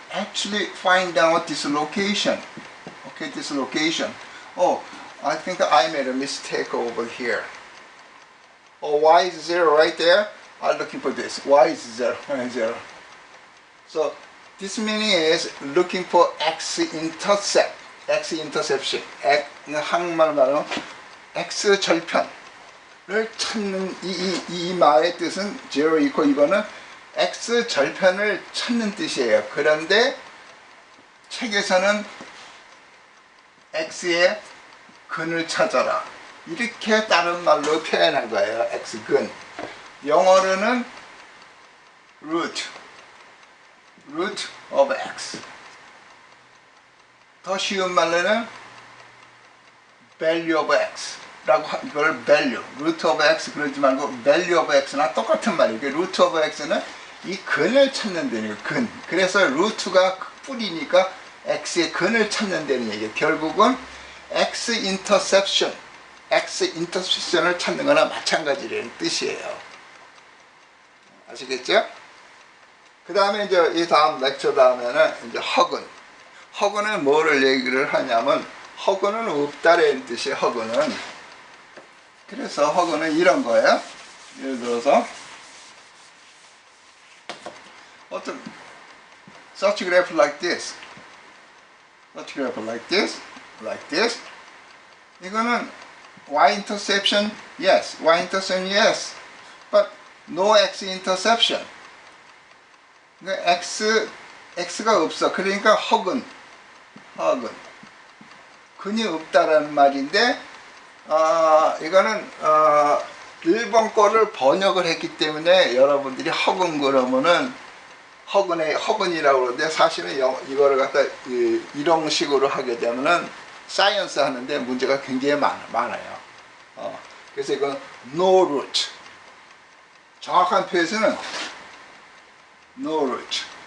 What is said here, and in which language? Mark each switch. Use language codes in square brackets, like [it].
[en] Actually find out this location. Okay, this location. Oh, I think I made a mistake over here. Oh, y is 0 right there. I'm looking for this. Y is 0. 0. So this meaning is looking for x-intercept. x-interception. [ko] 한국말로 말하면 x 절편을 찾는 이 말의 뜻은 0 equal 이거는 x 절편을 찾는 뜻이에요. 그런데 책에서는 x의 근을 찾아라. 이렇게 다른 말로 표현한 거예요. x근. 영어로는 root of x. 더 쉬운 말로는 value of x 라고 이걸 value, root of x 그러지 말고 value of x나 똑같은 말이에요. root of x는 이 근을 찾는 데는 근. 그래서 root가 뿌리니까 x의 근을 찾는 데는 얘기예요. 결국은 x-interception을 찾는 거나 마찬가지라는 뜻이에요. 아시겠죠? 그 다음에 이제 이 다음 렉처 다음에는 이제 허근은 뭐를 얘기를 하냐면 허근은 없다라는 뜻이에요. 허근은. 그래서 허근은 이런 거예요. 예를 들어서 어떤 [en] such graph like this, such graph like this, like this. 이거는 y-interception, yes, y-interception, yes, but no x-interception. [ko] 그러니까 x가 없어. 그러니까 허근. 근이 없다라는 말인데, 이거는 1번 거를 번역을 했기 때문에 여러분들이 허근 그러면은 허근이라고 그러는데 사실은 이거를 갖다 이런 식으로 하게 되면은 사이언스 하는데 문제가 굉장히 많아요. 그래서 이건 no root. 정확한 표현은 no root.